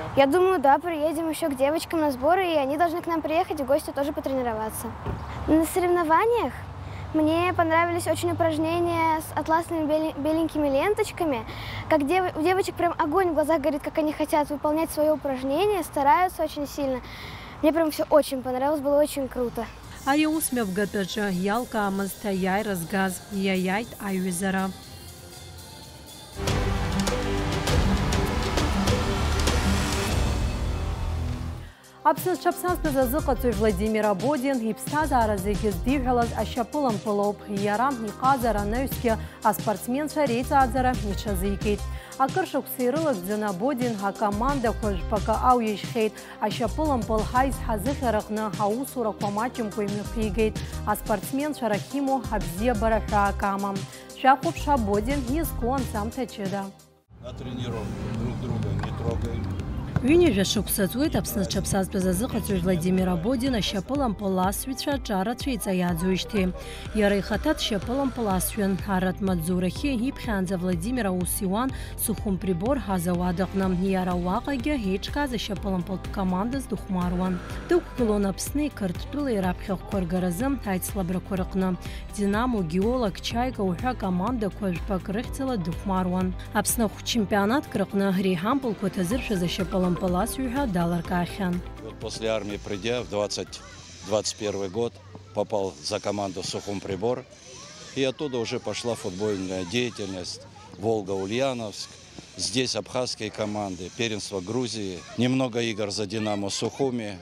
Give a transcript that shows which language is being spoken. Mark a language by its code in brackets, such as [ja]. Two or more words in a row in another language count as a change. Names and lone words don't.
[ru] Я думаю, да, приедем еще к девочкам на сборы. И они должны к нам приехать, в гости тоже потренироваться. На соревнованиях мне понравились очень упражнения с атласными беленькими ленточками. Как у девочек прям огонь в глазах горит, как они хотят выполнять свое упражнение, стараются очень сильно. Мне прям все очень понравилось, было очень круто. [ab] Ари аусмҩаԥгатәаҿы иалкаамызт аиааира згаз, иаиааит аҩызара. Аԥсны-ҽаԥсанҵәҟьа азыҟаҵаҩ Владимир Абодин иԥсҭазаара зегьы здиҳәалаз ашьапылампылоуп. Иара иҟазара анаҩсгьы аспортсменцәа реиҵааӡара иҽазикит. Акыр шықәса ирылагӡаны Абодин акомандақәа жәпакы ауижьхьеит. Ашьапылампыл ҳаизҳа зыхьараҟны аусурақәа маҷымкәа имҩаԥигеит. Аспортсменцәа рахь имоу абзиабара ҳәаак амам. Шәахәаԥш Абодин изку анҵамҭа ҷыда. [ru] На тренировке друг друга не трогаем. [ab] Ҩынҩажәа шықәса ҵуеит Аԥсны-ҽаԥсазтәыз азыҟаҵаҩ Владимир Абодин ашьапылампыл асҩцәа аҿарацәа иҵаиааӡоижьҭеи. Иара ихаҭа дшьапылампыл асҩын. Аратә маҵзурахьы иԥхьаанӡа Владимир аус иуан Сухумприбор ҳазауад аҟны. Иара уаҟагьы еиҿкааз ашьапылампылтә командаз дыхәмаруан. Дықәгылон Аԥсни Қырҭтәылеи раԥхьахәқәа ргаразы аицлабрақәа рҟны. Динамо, Геолог, Чайка уҳәа командақәа жәпак рыхьӡала дыхәмаруан. Аԥсны ахәчемпионатк рҟны реиҳампылқәа ҭазыршәыз ашьапылампыл [ru] После армии придя в 2021 год попал за команду Сухумприбор, и оттуда уже пошла футбольная деятельность. Волга-Ульяновск, здесь абхазские команды, первенство Грузии, немного игр за Динамо Сухуми.